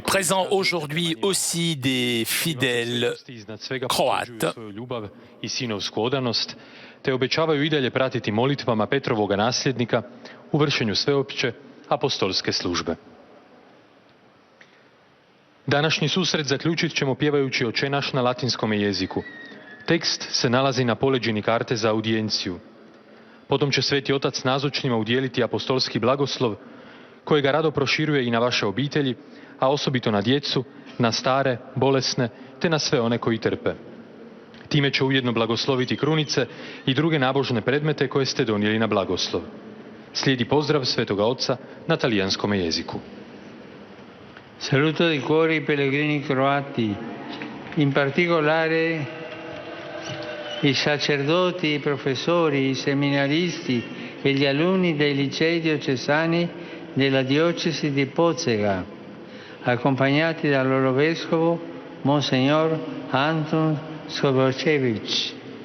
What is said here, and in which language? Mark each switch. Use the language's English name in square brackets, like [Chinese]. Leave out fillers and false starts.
[French] Présent aujourd'hui aussi des fidèles croates. [Croatian] Svoju ljubav i sinovsku odanost, te obećavaju i dalje pratiti molitvama Petrovoga nasljednika u vršenju sveopće apostolske službe. Današnji susret zaključit ćemo pjevajući Oče naš na latinskom jeziku. Tekst se nalazi na poleđini karte za audijenciju. Potom će Sveti Otac nazočnima udjeliti apostolski blagoslov, kojega rado proširuje i na vaše obitelji, a osobito na djecu, na stare, bolesne, te na sve one koji trpe. Time će ujedno blagosloviti krunice i druge nabožne predmete koje ste donijeli na blagoslov. Slijedi pozdrav Svetoga Oca na talijanskom jeziku. [Italian] Saluto di cuore i pellegrini croati, in particolare i sacerdoti, i professori, i seminaristi e gli alunni dei licei diocesani della diocesi di Požega, accompagnati dal loro vescovo, Monsignor Anton Skoborčević.